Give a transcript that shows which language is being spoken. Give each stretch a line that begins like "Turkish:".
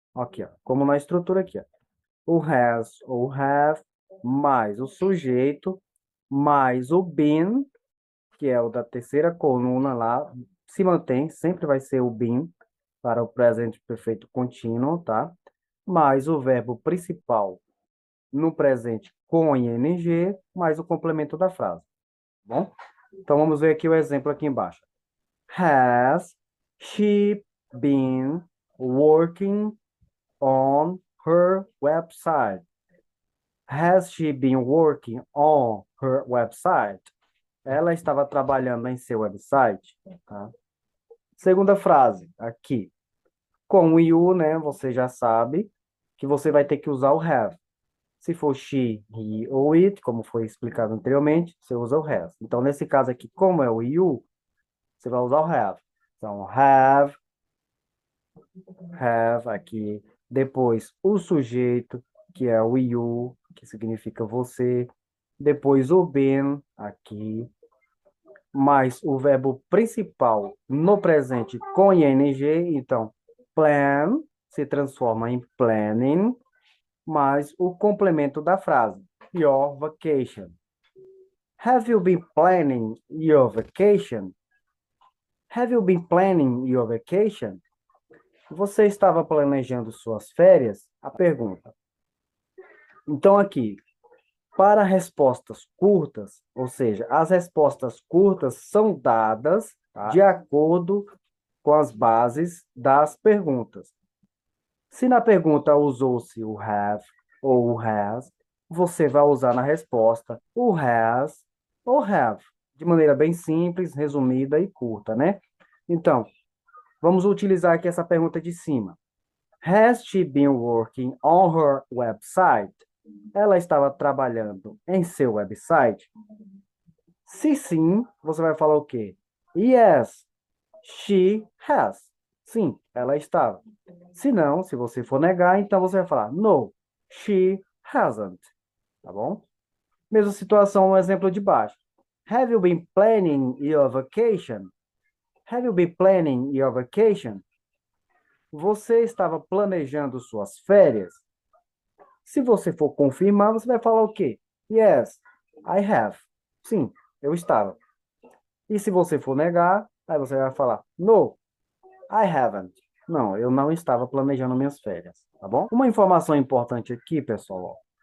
Portuguese: Aqui, ó, como na estrutura aqui, ó. O has ou have, mais o sujeito, mais o been, que é o da terceira coluna lá, se mantém, sempre vai ser o been, para o presente perfeito contínuo, tá? Mais o verbo principal no presente com ing, mais o complemento da frase, tá bom? Então, vamos ver aqui o exemplo aqui embaixo.
English: Has she been working on her website? Has she been working on her website?
Portuguese: Ela estava trabalhando em seu website, tá? Segunda frase, aqui. Com o you, né, você já sabe que você vai ter que usar o have. Se for she, he ou it, como foi explicado anteriormente, você usa o has. Então, nesse caso aqui, como é o you, você vai usar o have. Então, have aqui. Depois, o sujeito, que é o you, que significa você. Depois, o been, aqui. Mais o verbo principal no presente com ing. Então, plan se transforma em planning. Mais o complemento da frase.
English: Your vacation. Have you been planning your vacation? Have you been planning your vacation?
Portuguese: Você estava planejando suas férias? A pergunta. Então, aqui, para respostas curtas, ou seja, as respostas curtas são dadas, tá, de acordo com as bases das perguntas. Se na pergunta usou-se o have ou o has, você vai usar na resposta o has ou have, de maneira bem simples, resumida e curta, né? Então, vamos utilizar aqui essa pergunta de cima.
English: Has she been working on her website?
Portuguese: Ela estava trabalhando em seu website? Se sim, você vai falar o quê?
English: Yes, she has.
Portuguese: Sim, ela estava. Se não, se você for negar, então você vai falar
English: no, she hasn't.
Portuguese: Tá bom? Mesma situação no exemplo de baixo.
English: Have you been planning your vacation? Have you been planning your vacation?
Portuguese: Você estava planejando suas férias? Se você for confirmar, você vai falar o quê?
English: Yes, I have.
Portuguese: Sim, eu estava. E se você for negar, aí você vai falar
English: no, I haven't.
Portuguese: Não, eu não estava planejando minhas férias, tá bom? Uma informação importante aqui, pessoal, ó.